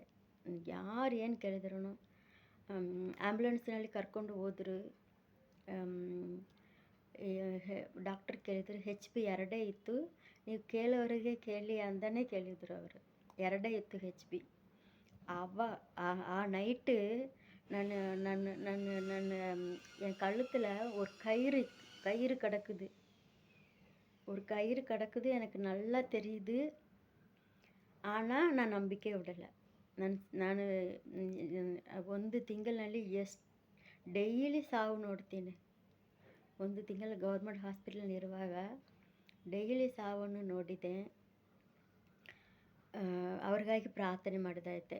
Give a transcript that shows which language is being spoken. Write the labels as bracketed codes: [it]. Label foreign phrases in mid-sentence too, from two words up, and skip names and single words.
[kn] ಯಾರು ಏನು ಕೇಳಿದ್ರು, ಆ್ಯಂಬುಲೆನ್ಸ್ನಲ್ಲಿ ಕರ್ಕೊಂಡು ಹೋದರು. ಡಾಕ್ಟರ್ ಕೇಳಿದರು, HP 2 ಇತ್ತು, ನೀವು ಕೇಳೋರಿಗೆ ಕೇಳಿ ಅಂತಲೇ ಕೇಳಿದರು ಅವರು. 2 ಇತ್ತು HP. [ta] ಆ நைட்டு என் கழுத்தில் ஒரு கயிறு கிடக்குது. எனக்கு நல்லா தெரியுது. ஆனால் [kn] ನಾನು ನಂಬಿಕೆ [ta] விடலை. [kn] ನಾನು 1 ತಿಂಗಳಿನಲ್ಲಿ ಡೈಲಿ ಸಾವು ನೋಡ್ತೀನಿ. 1 ತಿಂಗಳು ಗೌರ್ಮೆಂಟ್ ಹಾಸ್ಪಿಟಲ್ ಇರುವಾಗ ಡೈಲಿ ಸಾವನ್ನು ನೋಡಿದೆ. ಅವ್ರಿಗಾಗಿ ಪ್ರಾರ್ಥನೆ ಮಾಡಿದೈತೆ.